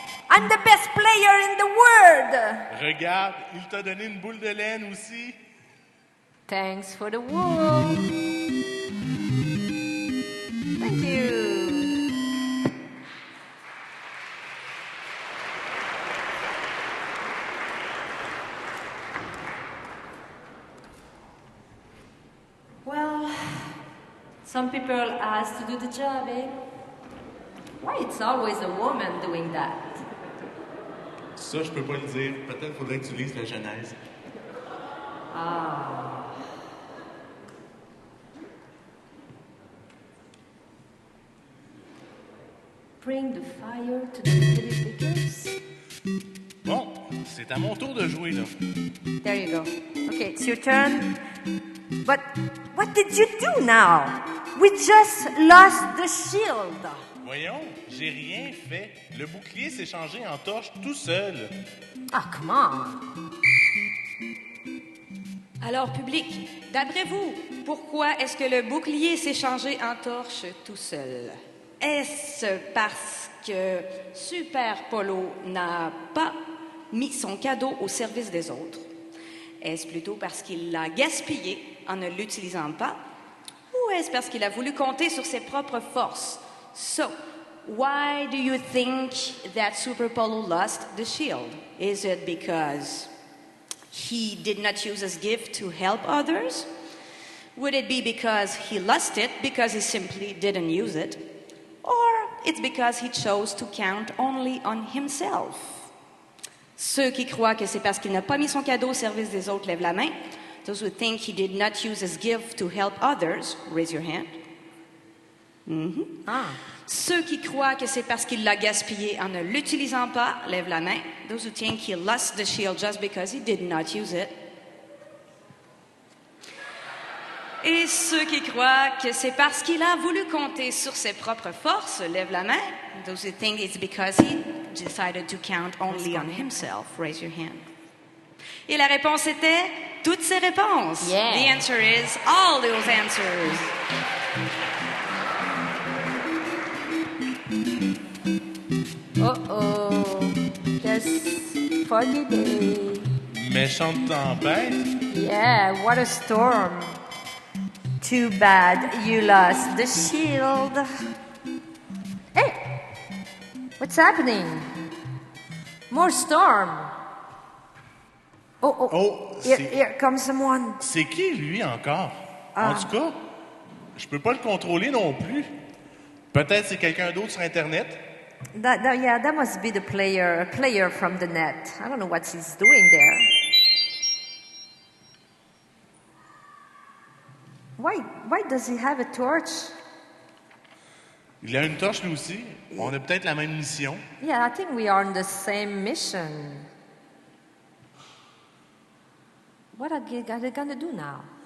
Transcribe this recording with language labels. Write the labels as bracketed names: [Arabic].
[English] I'm the best player in the world! [French] Regarde, il t'a donné une boule de laine aussi. [English] Thanks for the wool. Thank you. Well, some people are asked to do the job, eh? Why it's always a woman doing that? [French] Ça, je peux pas le dire. Peut-être faudrait que tu lises la Genèse. Ah. [English] Bring the fire to the little pickers. [French] Bon, c'est à mon tour de jouer, là. [English] There you go. Okay, it's your turn. But what did you do now? We just lost the shield. [French] Voyons, j'ai rien fait. Le bouclier s'est changé en torche tout seul. [English] Ah, come on. [French] Alors, public, d'après vous, pourquoi est-ce que le bouclier s'est changé en torche tout seul? Est-ce parce que Super Polo n'a pas mis son cadeau au service des autres? Est-ce plutôt parce qu'il l'a gaspillé en ne l'utilisant pas? Ou est-ce parce qu'il a voulu compter sur ses propres forces? [English] So, why do you think that Super Polo lost the shield? Is it because he did not use his gift to help others? Would it be because he lost it because he simply didn't use it? Or it's because he chose to count only on himself. [French] Ceux qui croient que c'est parce qu'il n'a pas mis son cadeau au service des autres, lève la main. [English] Those who think he did not use his gift to help others, raise your hand. [French] Ceux qui croient que c'est parce qu'il l'a gaspillé en ne l'utilisant pas, lève la main. [English] Those who think he lost the shield just because he did not use it. [French] Et ceux qui croient que c'est parce qu'il a voulu compter sur ses propres forces, lève la main. [English] Those who think it's because he decided to count only on himself, raise your hand. [French] Et la réponse était toutes ces réponses. [English] Yeah. The answer is all those answers. Uh-oh. Just foggy day. [French] Méchante tempête. [English] Yeah, what a storm. Too bad you lost the shield. Hey, what's happening? More storm. Oh, here comes someone. [French] c'est qui, lui, encore? En tout cas, je peux pas le contrôler non plus. Peut-être c'est quelqu'un d'autre sur Internet. [English] That must be the player from the net. I don't know what he's doing there. Why does he have a torch? [French] Il a une torche, lui aussi. On a peut-être la même mission. [English] Yeah, I think we are on the same mission. What are they gonna do now?